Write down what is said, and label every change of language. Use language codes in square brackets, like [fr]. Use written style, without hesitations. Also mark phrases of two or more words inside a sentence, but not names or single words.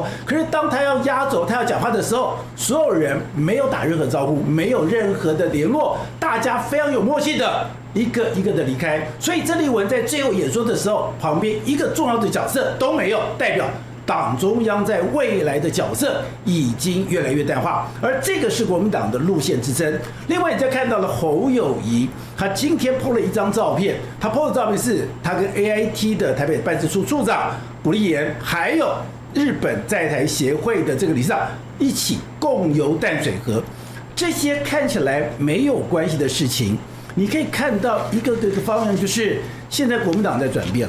[zh] 可是當他要壓軸，他要講話的時候，所有人沒有打任何招呼，沒有任何的聯絡，大家非常有默契的一個一個的離開。所以鄭麗文在最後演說的時候，旁邊一個重要的角色都沒有，代表黨中央在未來的角色已經越來越淡化，而這個是國民黨的路線之爭。另外，你再看到了侯友宜，他今天 po 了一張照片，他 po 的照片是他跟 AIT 的台北辦事處處長古立言，還有日本在台協會的這個理事長一起共遊淡水河。這些看起來沒有關係的事情，你可以看到一個方向，就是現在國民黨在轉變了。